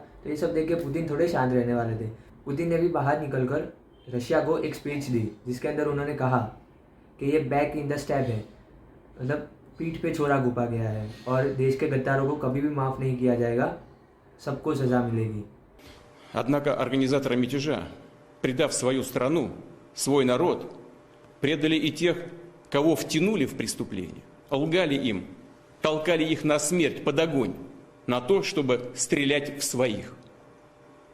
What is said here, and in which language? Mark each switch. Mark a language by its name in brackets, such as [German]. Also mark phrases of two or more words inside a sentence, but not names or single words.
[Hindi] तो ये सब देख के पुतिन थोड़े शांत रहने वाले थे। पुतिन ने भी बाहर निकलकर रशिया को एक स्पीच दी जिसके अंदर उन्होंने कहा कि ये [English] back in the stab [Hindi] है, मतलब पीठ पे छोरा घुपा गया है और देश के गद्दारों को कभी भी माफ़ नहीं किया जाएगा, सबको सज़ा मिलेगी। [Russian] Однако организаторы мятежа, предав свою страну, свой народ, предали и тех, кого втянули в преступление, лгали им, толкали их на смерть под огонь, на то, чтобы стрелять в своих.